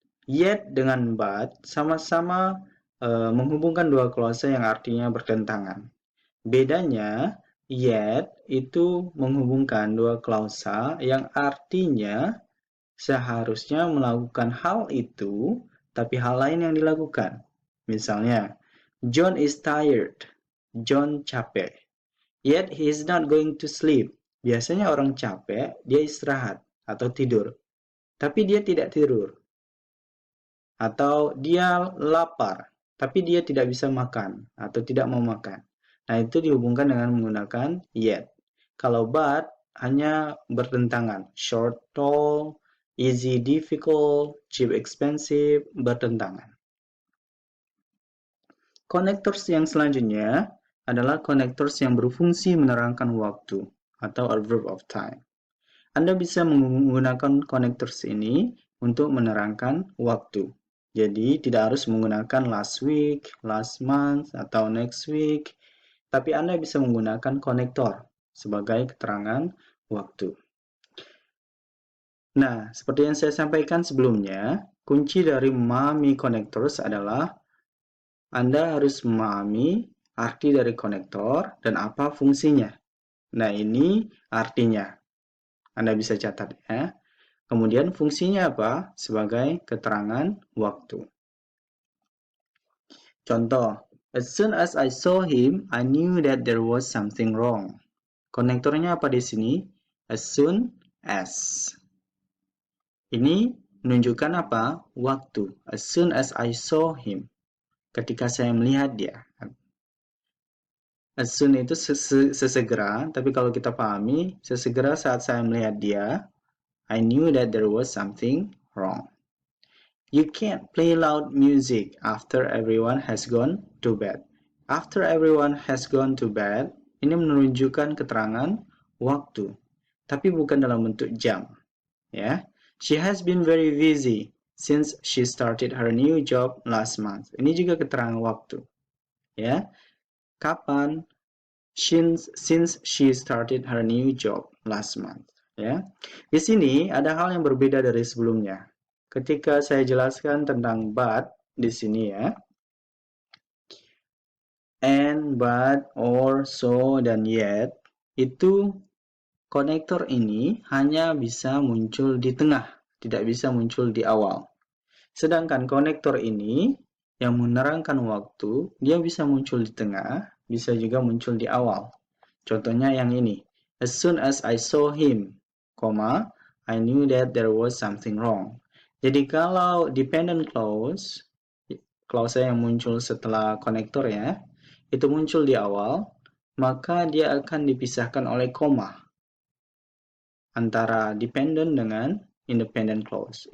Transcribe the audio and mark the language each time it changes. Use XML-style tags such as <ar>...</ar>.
<id>Yet dengan but sama-sama menghubungkan dua klausa yang artinya bertentangan. Bedanya, yet itu menghubungkan dua klausa yang artinya seharusnya melakukan hal itu, tapi hal lain yang dilakukan. Misalnya,</id> <en>John is tired. John</en> <id>capek.</id> <en>Yet he is not going to sleep.</en> <id>Biasanya orang capek, dia istirahat atau tidur. Tapi dia tidak tidur. Atau dia lapar, tapi dia tidak bisa makan atau tidak mau makan. Nah, itu dihubungkan dengan menggunakan yet. Kalau but hanya bertentangan. Short, tall, easy, difficult, cheap, expensive, bertentangan. Connectors yang selanjutnya adalah connectors yang berfungsi menerangkan waktu atau adverb of time. Anda bisa menggunakan connectors ini untuk menerangkan waktu. Jadi tidak harus menggunakan last week, last month, atau next week, tapi Anda bisa menggunakan konektor sebagai keterangan waktu. Nah, seperti yang saya sampaikan sebelumnya, kunci dari memahami connectors adalah Anda harus memahami arti dari konektor dan apa fungsinya. Nah, ini artinya. Anda bisa catat ya. Kemudian fungsinya apa? Sebagai keterangan waktu. Contoh,</id> <en>as soon as I saw him, I knew that there was something wrong.</en> <id>Konektornya apa di sini? As soon as. Ini menunjukkan apa? Waktu.</id> <en>As soon as I saw him.</en> <id>Ketika saya melihat dia. As soon itu sesegera, tapi kalau kita pahami, sesegera saat saya melihat dia,</id> <en>I knew that there was something wrong. You can't play loud music after everyone has gone to bed. After everyone has gone to bed,</en> <id>ini menunjukkan keterangan waktu, tapi bukan dalam bentuk jam.</id> <en>Ya, she has been very busy since she started her new job last month.</en> <id>Ini juga keterangan waktu. Ya, kapan?</id> <en>Since she started her new job last month.</en> <id>Ya, di sini ada hal yang berbeda dari sebelumnya. Ketika saya jelaskan tentang but di sini ya, and, but, or, so, dan yet, itu konektor ini hanya bisa muncul di tengah, tidak bisa muncul di awal. Sedangkan konektor ini yang menerangkan waktu, dia bisa muncul di tengah, bisa juga muncul di awal. Contohnya yang ini,</id> <en>as soon as I saw him, I knew that there was something wrong.</en> <id>Jadi kalau dependent clause, klausa yang muncul setelah konektor ya, itu muncul di awal, maka dia akan dipisahkan oleh koma antara dependent dengan independent clause.</id>